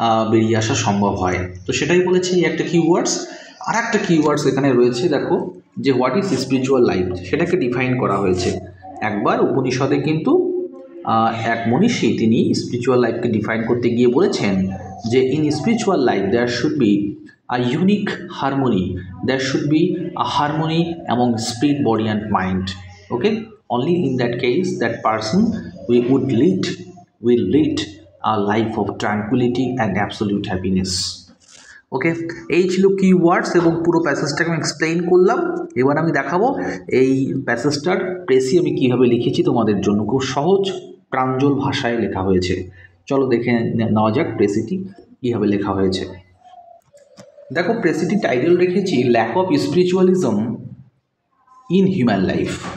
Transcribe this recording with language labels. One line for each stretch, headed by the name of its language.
Bangla: বেরিয়ে আসা সম্ভব হয়। তো সেটাই বলেছি একটা কিওয়ার্ডস। আর একটা কিওয়ার্ডস এখানে রয়েছে, দেখো যে
English: what is spiritual life,
Bangla: সেটাকে ডিফাইন করা হয়েছে। একবার উপনিষদে কিন্তু এক মনীষী তিনি স্পিরিচুয়াল লাইফকে ডিফাইন করতে গিয়ে বলেছেন যে
English: In spiritual life there should be a unique harmony, there should be a harmony among spirit, body and mind. Okay, only in that case that person will lead a life of tranquility and absolute happiness.
Bangla: ওকে, এই ছিল keywords এবং পুরো প্যাসেজটাকে আমি explain করলাম। এবার আমি দেখাবো এই প্যাসেজটার প্রেসি আমি কীভাবে লিখেছি তোমাদের জন্য, খুব সহজ প্রাঞ্জল ভাষায় লেখা হয়েছে। চলো দেখে নেওয়া যাক প্রেসিটি কীভাবে লেখা হয়েছে। দেখো প্রেসিটি টাইটেল রেখেছি
English: Lack of spiritualism in human life.